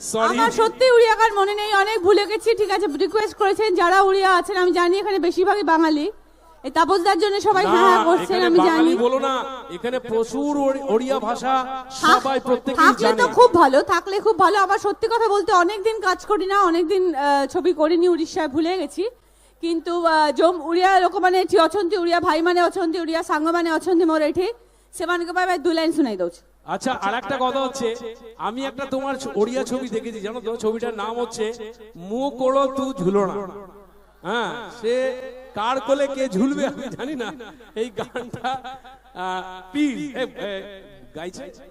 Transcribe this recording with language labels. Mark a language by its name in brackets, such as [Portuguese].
[Bangla] আমার সত্যি উড়িয়া গান মনে নেই, অনেক ভুলে গেছি। ঠিক আছে, রিকোয়েস্ট করেছেন যারা উড়িয়া আছেন, আমি জানি এখানে বেশিরভাগই বাঙালি, এই তাপসদার জন্য সবাই হ্যাঁ করছেন, আমি জানি। বলো না, এখানে প্রচুর ওড়িয়া ভাষা সবাই প্রত্যেকেই জানে। থাকলে তো খুব ভালো, থাকলে খুব ভালো। আবার সত্যি কথা বলতে অনেকদিন কাজ করি না, অনেকদিন ছবি করিনি, উড়িষ্যায় ভুলে গেছি। [Odia] কিন্তু ଯୋଉ ଓଡ଼ିଆ ଲୋକମାନେ ଏଠି ଅଛନ୍ତି, ଓଡ଼ିଆ ଭାଇମାନେ ଅଛନ୍ତି, ଓଡ଼ିଆ ସାଙ୍ଗମାନେ ଅଛନ୍ତି ମୋର ଏଠି, ସେମାନଙ୍କ ପାଇଁ ଦୁଇ ଲାଇନ୍ ଶୁଣାଇ ଦଉଛି। [Bangla] আচ্ছা, আর একটা কথা হচ্ছে, আমি একটা তোমার ওড়িয়া ছবি দেখেছি, জানো তো? ছবিটার নাম হচ্ছে মো কোলো তু ঝুলনা। হ্যাঁ, সে কার কোলে কে ঝুলবে আমি জানি না। এই গানটা প্লিজ গাইছে।